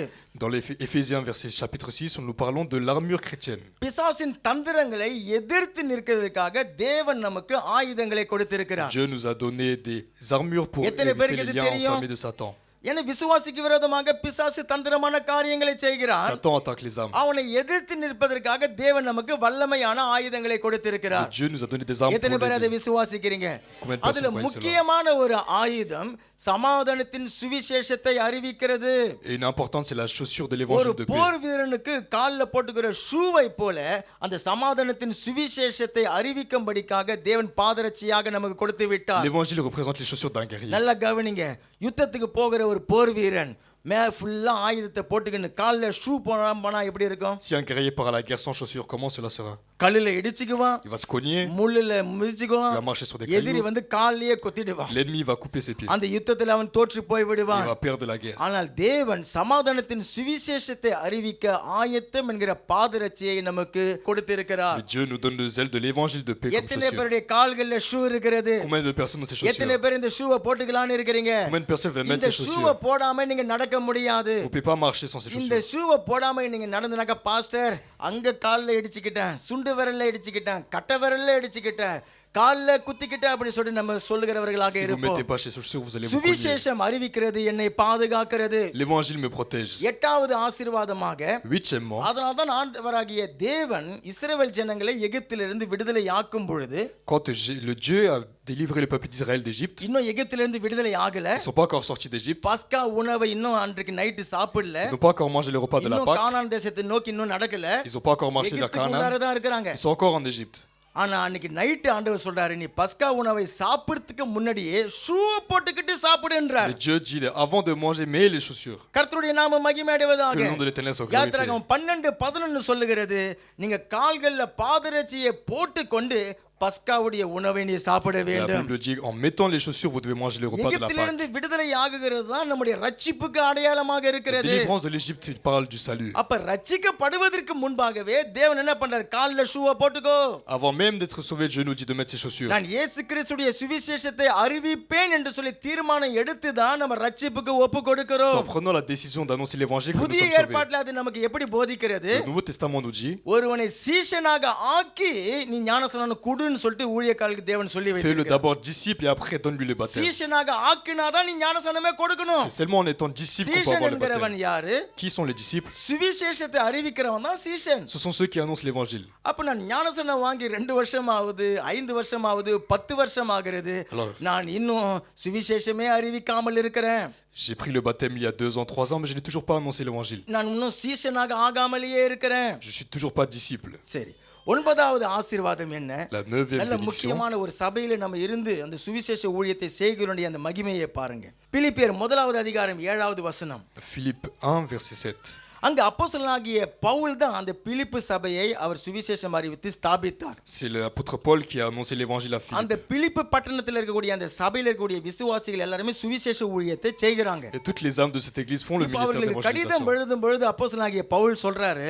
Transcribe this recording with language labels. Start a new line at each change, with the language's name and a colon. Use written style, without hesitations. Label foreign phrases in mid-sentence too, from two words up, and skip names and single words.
French: Dans les Éphésiens, verset chapitre 6, nous parlons de l'armure chrétienne.
Tamil: பிசாசின் தந்திரங்களை எதிர்த்து நிற்கிறதுக்காக தேவன் நமக்கு ஆயுதங்களை கொடுத்திருக்கிறார்.
French: Dieu nous a donné des armures pour
Tamil: எத்தனை
French: éviter
Tamil: பேருக்கு
French: les
Tamil: இது
French: liens
Tamil: தெரியும்?
French: enflammés de Satan.
Tamil: ஏன்னா விசுவாசிக்கு விரோதமாக பிசாசு தந்திரமான காரியங்களை செய்கிறான்.
French: Satan attaque les âmes.
Tamil: அவனை எதிர்த்து நிற்பதற்காக தேவன் நமக்கு வல்லமையான ஆயுதங்களை கொடுத்திருக்கிறார்.
French: Dieu nous a donné des armes
Tamil: எத்தனை
French: pour
Tamil: பேர் அதை
French: l'aider.
Tamil: விசுவாசிக்கிறீங்க?
French: Combien de personnes
Tamil: அதுல
French: croient cela?
Tamil: முக்கியமான ஒரு ஆயுதம் சமாதானத்தின் சுவிசேஷத்தை அறிவிக்கிறது.
French: Et une importante, c'est la chaussure de
Tamil: ஒரு
French: l'évangile de paix.
Tamil: போர் வீரனுக்கு கால்ல போட்டுக்கிற ஷூவை போல அந்த சமாதானத்தின் சுவிசேஷத்தை அறிவிக்கும்படிக்காக தேவன் பாதரட்சியாக நமக்கு கொடுத்து விட்டார்.
French: L'évangile représente les chaussures d'un guerrier.
Tamil: நல்லா கவனிங்க, யுத்தத்துக்கு போகிற ஒரு போர் வீரன் மேல ஃபுல்லா ஆயுதத்தை போட்டுக்கின்னு கால்ல ஷூ போனா எப்படி இருக்கும்?
French: Si un guerrier part à la guerre sans chaussures, comment cela sera?
Tamil: கல்லுல இடிச்சுக்குவான்,
French: Il va se cogner,
Tamil: முள்ளுல
French: il
Tamil: மிதிச்சுக்குவான்,
French: va marcher sur des
Tamil: எதிரி
French: cailloux,
Tamil: வந்து கால்லயே கொத்திடுவான்.
French: l'ennemi va couper ses pieds,
Tamil: அந்த யுத்தத்துல அவன் தோற்று போய்
French: il
Tamil: விடுவான்.
French: va perdre la guerre.
Tamil: ஆனால் தேவன் சமாதானத்தின் சுவிசேஷத்தை அறிவிக்க ஆயத்தம் என்கிற பாதரட்சியை நமக்கு கொடுத்திருக்கிறார்.
French: Mais Dieu nous donne le zèle de l'évangile de paix comme
Tamil: எத்தனை
French: chaussure.
Tamil: பேருடைய கால்கள்ல ஷூ இருக்கிறது?
French: Combien de personnes ont ces
Tamil: எத்தனை
French: chaussures?
Tamil: பேர் இந்த ஷூவை போட்டுக்கலாம்னு இருக்கிறீங்க?
French: Combien de personnes veulent
Tamil: இந்த
French: mettre ces
Tamil: ஷூவை
French: chaussures?
Tamil: போடாம நீங்க நடக்க முடியாது.
French: Vous ne pouvez pas marcher sans ces
Tamil: இந்த
French: chaussures.
Tamil: ஷூவை போடாம நீங்க நடந்தனாக்க பாஸ்டர் அங்க கால்ல இடிச்சுக்கிட்டேன், சுண்டு விரல்ல இடிச்சுக்கிட்டேன், கட்டை விரல்ல இடிச்சுக்கிட்டேன், கால்ல குத்திக்கிட்டேன் அப்படி சொல்லி நம்ம சொல்லுகிறவர்களாக
French: Si vous ne
Tamil: இருப்போம்.
French: mettez pas ces chaussures, vous allez vous cogner.
Tamil: சுவிசேஷம் அறிவிக்கிறது என்னை பாதுகாக்கிறது.
French: L'évangile me protège.
Tamil: எட்டாவது ஆசீர்வாதமாக,
French: Huitièmement,
Tamil: அதனால்தான் ஆண்டவராகிய தேவன் இஸ்ரவேல் ஜனங்களை எகிப்திலிருந்து விடுதலை ஆக்கும் பொழுது,
French: quand le Dieu a délivré le peuple d'Israël d'Égypte,
Tamil: இன்னும் எகிப்திலிருந்து விடுதலை ஆகல,
French: ils ne sont pas encore sortis d'Égypte,
Tamil: பஸ்கா உணவை இன்னும் அன்றைக்கு நைட்டு சாப்பிடல,
French: ils n'ont pas encore mangé le repas de la
Tamil: இன்னும்
French: Pâque,
Tamil: கானான் தேசத்தை நோக்கி இன்னும் நடக்கல,
French: ils n'ont pas encore marché vers Canaan,
Tamil: எகிப்துக்குள்ளார தான் இருக்கிறாங்க.
French: ils sont encore en Égypte.
Tamil: ஆனா அன்னைக்கு நைட்டு ஆண்டவர் சொல்றாரு, நீ பஸ்கா உணவை சாப்பிடுறதுக்கு முன்னாடியே ஷூ போட்டுக்கிட்டு சாப்பிடுன்றார்.
French: Mais Dieu dit, avant de manger, mets les chaussures.
Tamil: கர்த்தருடைய நாம
French: Que
Tamil: மகிமையடைவதாக.
French: le nom de l'Éternel soit glorifié.
Tamil: யாத்திராகமம் 12:11 சொல்லுகிறது, நீங்க கால்கள்ல பாதரட்சியை போட்டுக்கொண்டு பஸ்காவுடைய உணவை நீ சாப்பிட
French: La
Tamil: வேண்டும்.
French: Bible dit, en mettant les chaussures, vous devez manger le repas de la Pâque.
Tamil: எகிப்திலிருந்து விடுதலை ஆகுகிறது தான் நம்முடைய ரட்சிப்புக்கு அடையாளமாக
French: La
Tamil: இருக்கிறது.
French: délivrance de l'Égypte, il parle du salut.
Tamil: அப்ப ரட்சிக்கப்படுவதற்கு முன்பாகவே தேவன் என்ன பண்றார்? கால்ல ஷூவை போட்டுக்கோ.
French: Avant même d'être sauvé, Dieu nous dit de mettre ses chaussures.
Tamil: நான் இயேசு கிறிஸ்துடைய சுவிசேஷத்தை அறிவிப்பேன் என்று சொல்லி தீர்மானம் எடுத்து தான் நம்ம ரட்சிப்புக்கு ஒப்பு
French: C'est en
Tamil: கொடுக்கிறோம்.
French: prenant la décision d'annoncer l'évangile que nous
Tamil: புதிய
French: sommes sauvés.
Tamil: ஏற்பாட்டில் அது நமக்கு எப்படி போதிக்கிறது?
French: Le Nouveau Testament nous dit,
Tamil: ஒருவனை சீஷனாக ஆக்கி நீ ஞானஸ்நானம் குடுன்னு சொல்லிட்டு ஊழியக்காரர்களுக்கு தேவன் சொல்லி
French: fais-le
Tamil: வைத்திருக்கிறார்.
French: d'abord disciple et après donne-lui le baptême.
Tamil: சீஷனாக ஆக்கினாதான் நீ ஞானஸ்நானமே கொடுக்கணும்.
French: C'est seulement en étant disciple qu'on peut
Tamil: சீஷன்
French: avoir le
Tamil: என்கிறவன்
French: baptême.
Tamil: யாரு?
French: Qui sont les disciples?
Tamil: சுவிசேஷத்தை அறிவிக்கிறவன் தான் சீஷன்.
French: Ce sont ceux qui annoncent l'évangile.
Tamil: அப்ப நான் ஞானஸ்நானம் வாங்கி 2 வருஷம் ஆகுது, 5 வருஷம் ஆகுது, 10 வருஷம் ஆகிறது,
French: Alors,
Tamil: நான் இன்னும் சுவிசேஷமே அறிவிக்காமல் இருக்கிறேன்,
French: j'ai pris le baptême il y a 2 ans, 3 ans, mais je n'ai toujours pas annoncé l'évangile.
Tamil: நான் இன்னும் சீஷனாக ஆகாமலேயே இருக்கிறேன்.
French: Je suis toujours pas disciple.
Tamil: சரி, 9வது ஆசீர்வாதம் என்ன?
French: La 9e
Tamil: நல்ல
French: bénédiction,
Tamil: முக்கியமான ஒரு சபையில நம்ம இருந்து அந்த சுவிசேஷ ஊழியத்தை செய்கிறோடைய அந்த மகிமையை பாருங்க. பிலிப்பியர் 1வது அதிகாரம் 7வது வசனம்.
French: Philippe 1, verset 7.
Tamil: அங்க அப்போஸ்தலனாகிய பவுல் தான் அந்த பிலிப்பு சபையை அவர் சுவிசேஷம் அறிவித்து ஸ்தாபித்தார்.
French: C'est l'apôtre Paul qui a annoncé l'évangile à
Tamil: அந்த
French: Philippe.
Tamil: பிலிப்பு பட்டணத்தில் இருக்கக்கூடிய அந்த சபையில இருக்கக்கூடிய விசுவாசிகள் எல்லாரும் சுவிசேஷ ஊழியத்தை செய்கிறாங்க.
French: Et toutes les âmes de cette église font le
Tamil: இப்போ
French: ministère
Tamil: அவர்களுக்கு கடிதம்
French: d'évangélisation.
Tamil: எழுதும் பொழுது அப்போஸ்தலனாகிய பவுல் சொல்றாரு,